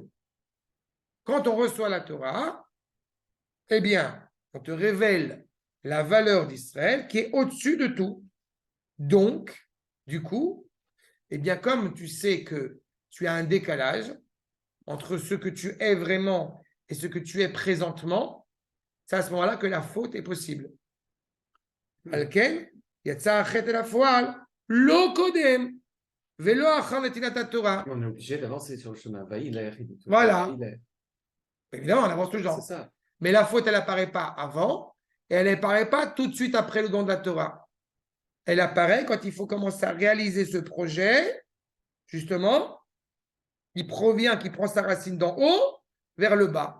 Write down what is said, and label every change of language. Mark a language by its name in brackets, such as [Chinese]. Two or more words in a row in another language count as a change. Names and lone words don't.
[French] Quand on reçoit la Torah, eh bien, on te révèle la valeur d'Israël qui est au-dessus de tout. Donc, du coup, eh bien, comme tu sais que tu as un décalage entre ce que tu es vraiment et ce que tu es présentement, c'est à ce moment-là que la faute est possible. [Hebrew] על כן יצא החטא אל הפועל לא קודם ולא אחר נתינת תורה. [French] On est obligé d'avancer sur le chemin. Voilà. Évidemment, on avance C'est toujours. ça. Mais la faute, elle n'apparaît pas avant et elle n'apparaît pas tout de suite après le don de la Torah. Elle apparaît quand il faut commencer à réaliser ce projet, justement, qui prend sa racine d'en haut vers le bas.